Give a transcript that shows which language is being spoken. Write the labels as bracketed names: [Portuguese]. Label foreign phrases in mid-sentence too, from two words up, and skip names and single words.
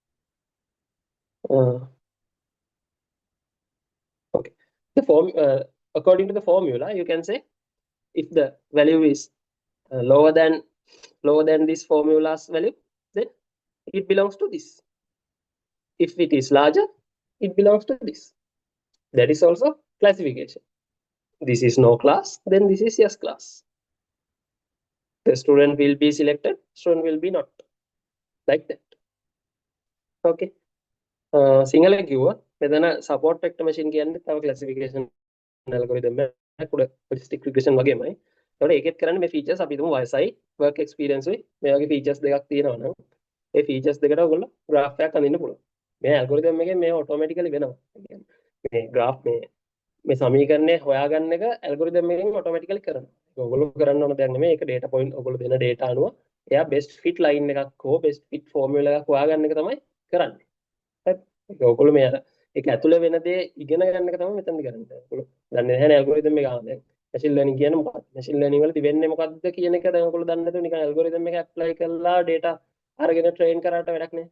[English] Okay, the form according to the formula, you can say if the value is lower than this formula's value, then it belongs to this. If it is larger, it belongs to this. That is also classification. This is no class, then this is yes class. The student will be selected, student will be not, like that. [Sinhala] Okay. සිංහල කිව්වා මෙතන [English] support vector machine [Sinhala] කියන්නේ තව [English] classification algorithm [Sinhala] එකක් උඩ [English] statistic regression [Sinhala] වගේමයි. ඒතකොට ඒකෙත් කරන්නේ මේ features අපි හිතමු වයසයි [English] work experience [Sinhala] උයි මේ වගේ features දෙකක් තියෙනවා නම් ඒ features දෙකට ඔයගොල්ලෝ graph එකක් අඳින්න පුළුවන්. මේ algorithm එකෙන් මේ automatically වෙනවා. මේ graph මේ සමීකරණය හොයාගන්න එක algorithm එකෙන් automatically කරනවා. ඒක ඔයගොල්ලෝ කරන්න ඕන දෙයක් නෙමෙයි. ඒක [English] data point [Sinhala] ඔයගොල්ලෝ දෙන data අනුව එයා [English] best fit line [Sinhala] එකක් හෝ [English] best fit formula [Sinhala] එකක් හොයාගන්න එක තමයි කරන්නේ. ඔයගොල්ලෝ මේ අර ඒක ඇතුළේ වෙන දේ ඉගෙන ගන්න එක තමයි මෙතනදි කරන්නේ. ඔයගොල්ලෝ දන්නේ නැහැ නේ ඇල්ගොරිතම් එක ආවද? [English] machine learning [Sinhala] කියන්නේ මොකක්ද? [English] machine learning [Sinhala] වලදී වෙන්නේ මොකක්ද කියන එක දැන් ඔයගොල්ලෝ දන්නේ නැතුව නිකන් ඇල්ගොරිතම් එක ඇප්ලයි කරලා data අරගෙන ට්‍රේන් කරාට වැඩක් නැහැ.